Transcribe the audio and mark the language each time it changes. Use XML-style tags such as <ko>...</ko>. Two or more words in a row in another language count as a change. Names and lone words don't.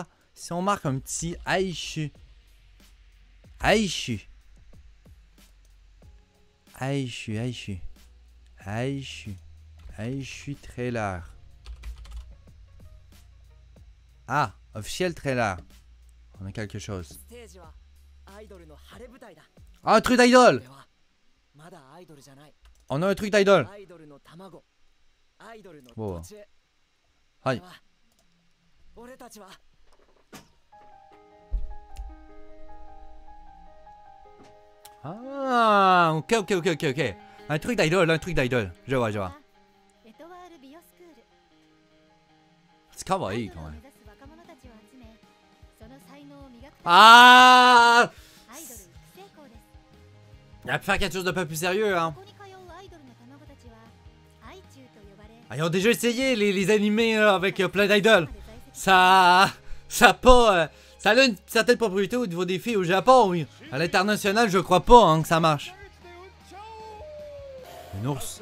<fr>Si on marque un petit Aishu trailer. Ah, officiel trailer. On a quelque chose. Ah, un truc d'idol. On a un truc d'idol.</fr> <ja>アイドルの卵、アイドルのおう土地。はい。俺たちは</ja> <fr>Ah, ok, ok, ok, ok, ok. Un truc d'idole, un truc d'idole. Je vois, je vois.</fr> <ja>エトワール美容スクール</ja> <fr>C'est kawaii quand</fr> <ja>アイ</ja> <fr>même.</fr> <ja>ドルを目指す若者たちを集めその才能を磨く</ja> <fr>Ah!</fr> <ja>アイドル育成校です</ja> <fr>Il a pu faire quelque chose de pas plus sérieux, hein.</fr> <ja>ここに通うアイドルの卵たちはアイチューと呼ばれ</ja> <fr>Ah, ils ont déjà essayé les animés là, avec plein d'idoles. Ça a pas... ça a une certaine propriété au niveau des filles au Japon, oui. À l'international, je crois pas hein, que ça marche. Un ours.</fr>